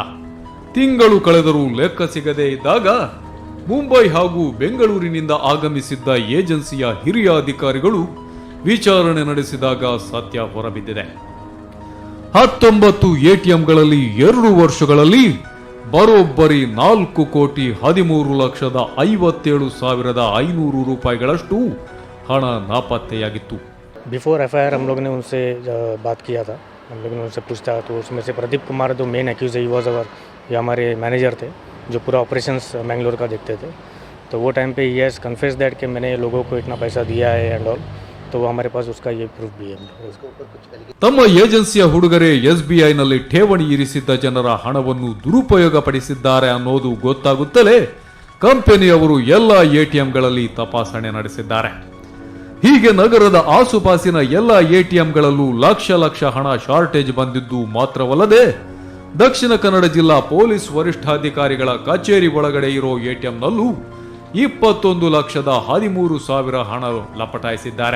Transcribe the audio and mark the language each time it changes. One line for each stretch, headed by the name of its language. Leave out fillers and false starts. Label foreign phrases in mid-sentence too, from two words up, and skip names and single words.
Kannada: ತಿಂಗಳು ಕಳೆದರೂ ಲೆಕ್ಕ ಸಿಗದೇ ಇದ್ದಾಗ ಮುಂಬೈ ಹಾಗೂ ಬೆಂಗಳೂರಿನಿಂದ ಆಗಮಿಸಿದ್ದ ಏಜೆನ್ಸಿಯ ಹಿರಿಯ ಅಧಿಕಾರಿಗಳು ವಿಚಾರಣೆ ನಡೆಸಿದಾಗ ಸತ್ಯ ಹೊರಬಿದ್ದಿದೆ. 19 ATMಗಳಲ್ಲಿ 2 ವರ್ಷಗಳಲ್ಲಿ ಬರೋಬ್ಬರಿ 4,13,57,500 ರೂಪಾಯಿಗಳಷ್ಟು ಹಣ ನಾಪತ್ತೆಯಾಗಿತ್ತು.
Hindi: बिफोर FIR हम लोग ने उनसे बात किया था, हम लोग ने उनसे पूछा तो उसमें से प्रदीप कुमार जो
English: main accused
Hindi: है,
English: was our
Hindi: ये हमारे मैनेजर थे जो पूरा ऑपरेशंस मैंगलोर का देखते थे. तो वो टाइम पे ये
English: confess that
Hindi: कि मैंने लोगों को इतना पैसा दिया है
English: and all,
Hindi: तो वो हमारे पास उसका ये प्रूफ भी है.
Kannada: ತಮ್ಮ ಏಜೆನ್ಸಿಯ ಹುಡುಗರೇ SBIನಲ್ಲಿ ಠೇವಣಿ ಇರಿಸಿದ್ದ ಜನರ ಹಣವನ್ನು ದುರುಪಯೋಗ ಪಡಿಸಿದ್ದಾರೆ ಅನ್ನೋದು ಗೊತ್ತಾಗುತ್ತಲೇ ಕಂಪನಿಯವರು ಎಲ್ಲ ATMಗಳಲ್ಲಿ ತಪಾಸಣೆ ನಡೆಸಿದ್ದಾರೆ. ಹೀಗೆ ನಗರದ ಆಸುಪಾಸಿನ ಎಲ್ಲ ATMಗಳಲ್ಲೂ ಲಕ್ಷ ಹಣ ಶಾರ್ಟೇಜ್ ಬಂದಿದ್ದು ಮಾತ್ರವಲ್ಲದೆ ದಕ್ಷಿಣ ಕನ್ನಡ ಜಿಲ್ಲಾ ಪೊಲೀಸ್ ವರಿಷ್ಠಾಧಿಕಾರಿಗಳ ಕಚೇರಿ ಒಳಗಡೆ ಇರೋ ATMನಲ್ಲೂ 21,13,000 ಹಣ ಲಪಟಾಯಿಸಿದ್ದಾರೆ.